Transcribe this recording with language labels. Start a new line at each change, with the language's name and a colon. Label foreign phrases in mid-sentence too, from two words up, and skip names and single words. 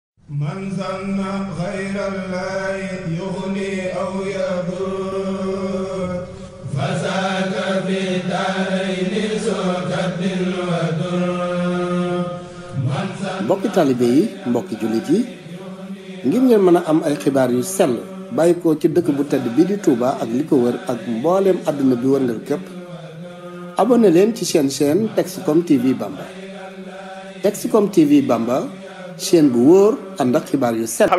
Arabic: من ظن غير الله يغني أو يضر فزاد في دارين سكت ودر.
Wolof: mbokki taalibe yi mbokki jullit yi ngir ngeen mën a am ay xibaar yu sell bàyyi ko ci dëkk bu tedd bi di Touba ak li ko wër ak mbooleem àdduna bi wërngal képp abonné leen ci seen chaîne Texcom TV Bamba. Texcom TV Bamba chaîne bu wóor ànd ak xibaar yu sell.